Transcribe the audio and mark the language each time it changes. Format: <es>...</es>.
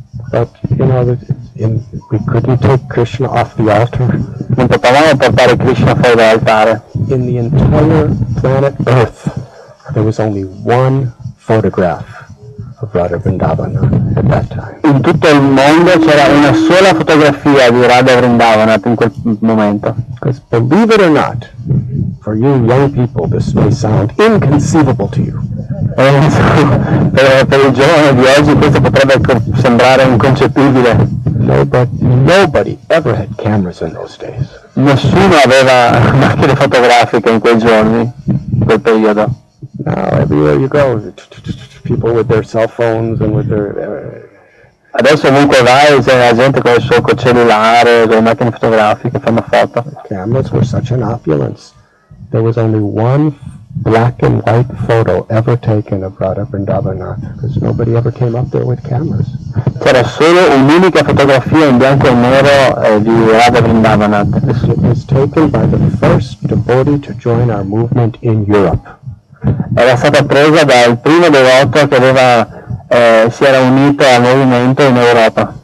<en>But, we couldn't take Krishna off the altar.</en> <it>Non potevamo portare Krishna fuori dall'altare.</it> <en>In the entire planet Earth, there was only one photograph of Radha Vrindavana at that time.</en> <it>In tutto il mondo c'era una sola fotografia di Radha Vrindavana in quel momento.</it> <en>Because believe it or not, for you young people, this may sound inconceivable to you.</en> <it>Per i giovani di oggi questo potrebbe sembrare inconcepibile.</it> <en>Nobody ever had cameras in those days.</en> <it>Nessuno aveva macchine fotografiche in quei giorni, in quel periodo.</it> <en>Now everywhere you go, people with their cell phones and with their...</en> <it>Adesso ovunque vai c'è la gente con il suo cellulare, con le macchine fotografiche, fanno foto.</it> <en>Cameras were such an opulence. There was only one black and white photo ever taken of Radha Vrindavana, because nobody ever came up there with cameras.</en> <it>C'era solo un'unica fotografia in bianco e nero di Radha Vrindavana.</it> <en>It was taken by the first devotee to join our movement in Europe.</en> <it>Era stata presa dal primo devoto che si era unito al movimento in Europa.</it>